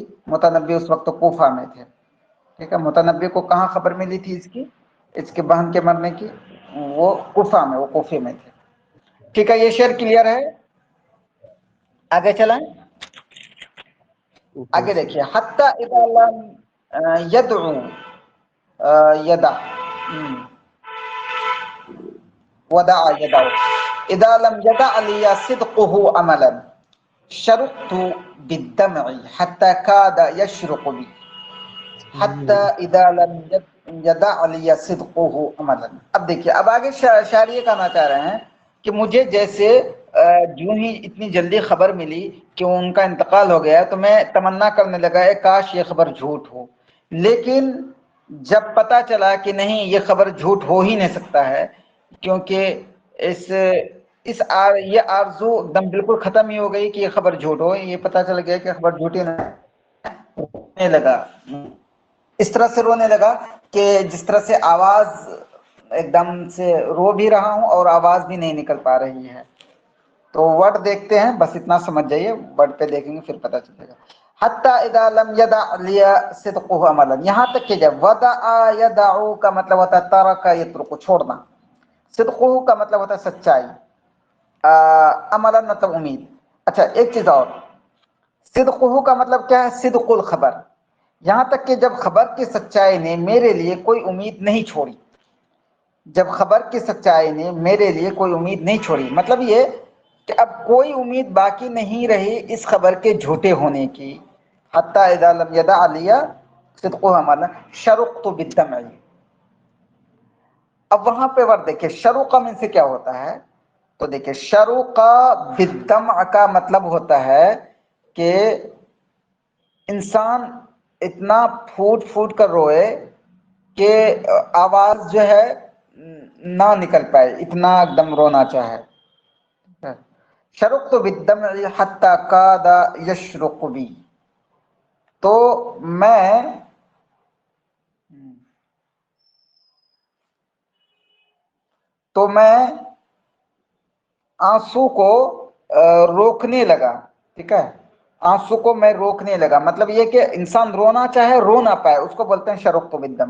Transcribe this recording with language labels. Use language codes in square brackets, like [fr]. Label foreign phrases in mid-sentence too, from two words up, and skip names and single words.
[ur] متنبی اس وقت کوفہ میں تھے. ٹھیک ہے، متنبی کو کہاں خبر ملی تھی اس کے بہن کے مرنے کی؟ وہ کوفہ میں، وہ کوفے میں تھے. ٹھیک ہے، یہ شعر کلیئر ہے. آگے چلائیں، آگے دیکھیے. [ar] حتی اذا لم یدعو یدع ودع یدع اذا لم یدع لی صدقه عملا شرقت بالدمع حتی کاد یشرق بی حتی اذا لم یدع لی صدقه عملا. [ur] اب دیکھیے، اب آگے شاعر یہ کہنا چاہ رہے ہیں کہ مجھے جیسے جو ہی اتنی جلدی خبر ملی کہ ان کا انتقال ہو گیا تو میں تمنا کرنے لگا ہے کاش یہ خبر جھوٹ ہو. لیکن جب پتا چلا کہ نہیں یہ خبر جھوٹ ہو ہی نہیں سکتا ہے، کیونکہ یہ آرزو ایک دم بالکل ختم ہی ہو گئی کہ یہ خبر جھوٹ ہو. یہ پتا چل گیا کہ خبر جھوٹی نہیں لگا، اس طرح سے رونے لگا کہ جس طرح سے آواز ایک دم سے رو بھی رہا ہوں اور آواز بھی نہیں نکل پا رہی ہے. تو ورڈ دیکھتے ہیں، بس اتنا سمجھ جائیے، ورڈ پہ دیکھیں گے پھر پتہ چلے گا. [ar] حتی اذا لم یدع لی صدقه عملا، [ur] یہاں تک کہ جب [ar] ودع یدع [ur] کا مطلب ہوتا ہے [ar] ترک یترک، [ur] چھوڑنا. صدقه کا مطلب ہوتا ہے سچائی، عملا مطلب امید. اچھا ایک چیز اور، صدقه کا مطلب کیا ہے؟ [ar] صدق الخبر. [ur] یہاں تک کہ جب خبر کی سچائی نے میرے لیے کوئی امید نہیں چھوڑی، جب خبر کی سچائی نے میرے لیے کوئی امید نہیں چھوڑی، مطلب یہ کہ اب کوئی امید باقی نہیں رہی اس خبر کے جھوٹے ہونے کی. [ar] حتی اذا لم یدع لی صدقه عملا شرقت بالدمع. [ur] اب وہاں پہ ورد دیکھیں [ar] شروق میں [ur] سے کیا ہوتا ہے؟ تو دیکھیں [ar] شروق بالدمع [ur] کا مطلب ہوتا ہے کہ انسان اتنا پھوٹ پھوٹ کر روئے کہ آواز جو ہے نہ نکل پائے، اتنا ایک دم رونا چاہے. [ar] شرقت بالدمع حتی کاد یشرق بی، [ur] تو میں آنسو کو روکنے لگا. ٹھیک ہے، آنسو کو میں روکنے لگا، مطلب یہ کہ انسان رونا چاہے رو نہ پائے، اس کو بولتے ہیں [ar] شرقت بالدمع.